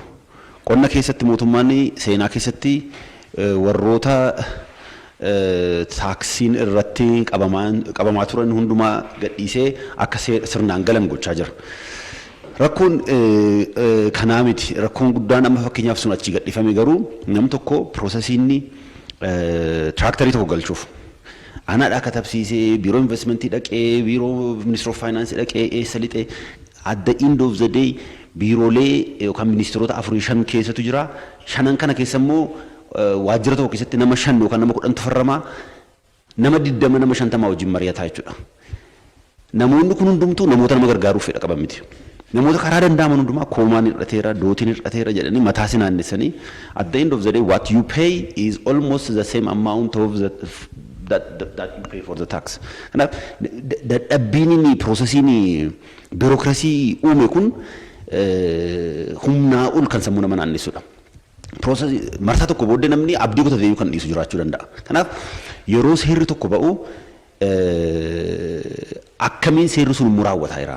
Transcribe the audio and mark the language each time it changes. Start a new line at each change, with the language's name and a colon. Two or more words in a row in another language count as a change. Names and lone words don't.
Oromo: Qonna keessatti mootummaan seenaa keessatti warroota taaksiin irratti qabamaa turan hundumaa gadhiisee akka sirnaan galan gochaa jira. Rakkoon kanaa miti. Rakkoon guddaan amma fakkeenyaaf sun achi gadhiifame garuu nam tokko piroosesiinni tiraaktarii tokko galchuuf. Anaadhaa katabsiisee biiroo investimentii dhaqee biiroo ministeera faayinaansii dhaqee eessa lixee
English: at the end of the day
Oromo: biiroolee yookaan ministeerota 4-5 keessatu jira. 5 kana keessa immoo waajjira tokko keessatti nama 5 yookaan nama 10 tufarramaa nama 20 nama 50 wajjin mari'ataa jechuudha. Namoonni kun hundumtuu namoota nama gargaaruuf fedha qaban miti. Namoota karaa danda'aman hundumaa koomaan hir'ateera, dootiin hir'ateera jedhanii mataa sinaannessanii
English: at the end of the day what you pay is almost the same amount of that you pay for the tax.
Oromo: Kanaaf dadhabbiin piroosesiin biirokrasii uume kun humnaa ol kan sammuu nama naannessudha. Marsaa tokko booddee namni abdii kutatee kan dhiisu jiraachuu danda'a. Kanaaf yeroo seerri tokko ba'u akkamiin seerri sun muraawwataa jira.